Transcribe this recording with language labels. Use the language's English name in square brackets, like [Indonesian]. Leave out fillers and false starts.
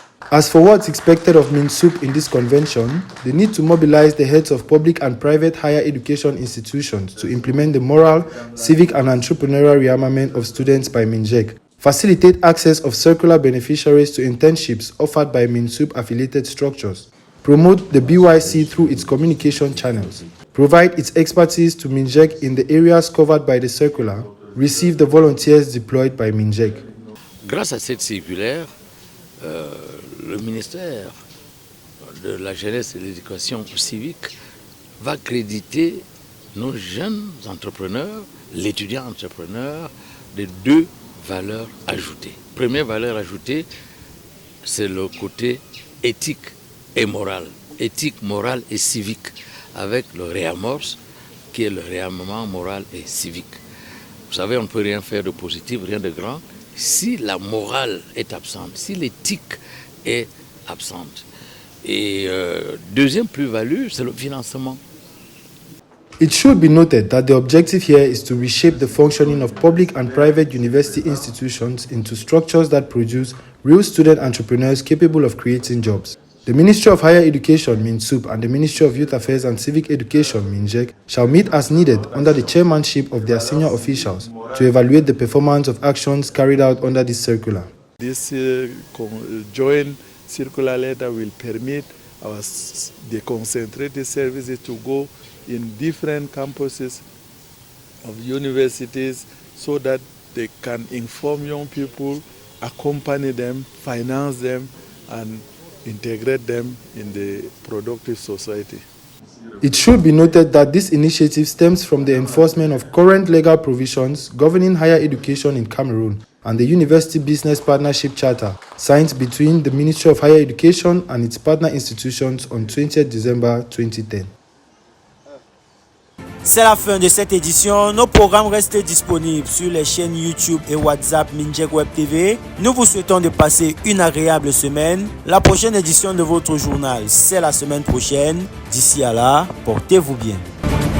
[English] As for what's expected of MINSUP in this convention, they need to mobilize the heads of public and private higher education institutions to implement the moral, civic, and entrepreneurial rearmament of students by MINJEC, facilitate access of circular beneficiaries to internships offered by MINSUP-affiliated structures, promote the BYC through its communication channels, provide its expertise to MINJEC in the areas covered by the circular, receive the volunteers deployed by MINJEC. [French] Grâce à cette circulaire, le ministère de la Jeunesse et de l'Éducation civique va créditer nos jeunes entrepreneurs, l'étudiant entrepreneur, de deux valeurs ajoutées. Première valeur ajoutée, c'est le côté éthique et moral. Éthique, morale et civique, avec le réamorce, qui est le réarmement moral et civique. Vous savez, on ne peut rien faire de positif, rien de grand, si la morale est absente, si l'éthique est absente. Et deuxième plus-value, c'est le financement. [English] It should be noted that the objective here is to reshape the functioning of public and private university institutions into structures that produce real student entrepreneurs capable of creating jobs. The Ministry of Higher Education, MINSUP, and the Ministry of Youth Affairs and Civic Education, MINJEC, shall meet as needed under the chairmanship of their senior officials to evaluate the performance of actions carried out under this circular. This joint circular letter will permit the concentrated services to go in different campuses of universities so that they can inform young people, accompany them, finance them, and integrate them in the productive society. It should be noted that this initiative stems from the enforcement of current legal provisions governing higher education in Cameroon and the University Business Partnership Charter, signed between the Ministry of Higher Education and its partner institutions on 20 December 2010. [French] C'est la fin de cette édition. Nos programmes restent disponibles sur les chaînes YouTube et WhatsApp Minjek Web TV. Nous vous souhaitons de passer une agréable semaine. La prochaine édition de votre journal, c'est la semaine prochaine. D'ici à là, portez-vous bien.